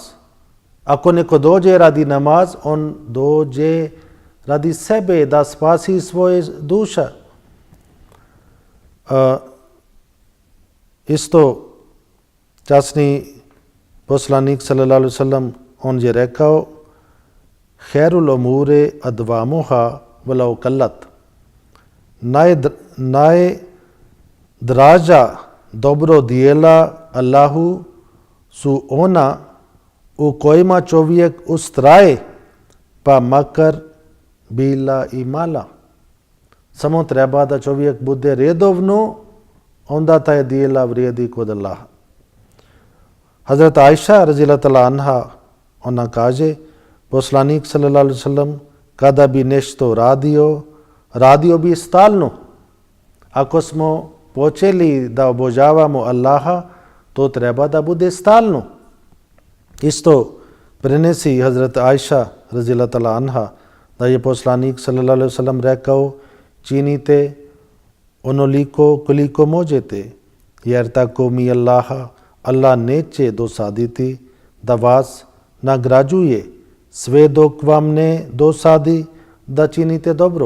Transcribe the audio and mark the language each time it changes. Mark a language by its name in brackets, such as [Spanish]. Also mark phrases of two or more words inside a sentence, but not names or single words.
[Bosnian] Ako neko dođe radi namaz, on dođe radi sebe da spasi svoje duše. Isto časni poslanik [Arabic] صلى الله عليه وسلم [Bosnian] on je rekao: [Arabic] خير الأمور أدومها ولو قلت. [Bosnian] Najdraža dobro dijela Allahu su ona u kojima čovjek ustraje, pa makar bila i mala. Samo treba da čovjek bude redovno, onda taj dijela vrijedi kod Allaha. Hazrat Aisha [Arabic] رضي الله تعالى عنها [Bosnian] ona kaže: poslanik [Arabic] صلى الله عليه وسلم [Bosnian] kada bi nešto radio bi stalno. Ako smo počeli da obožavamo Allaha, to treba da bude stalno. Isto prenesi Hazrat Aisha [Arabic] رضي الله تعالى عنها [Bosnian] da je poslanik [Arabic] صلى الله عليه وسلم [Bosnian] rekao: činite onoliko koliko možete, jer tako mi Allah neće dosaditi da vas nagrađuje sve dok vam ne dosadi da činite dobro.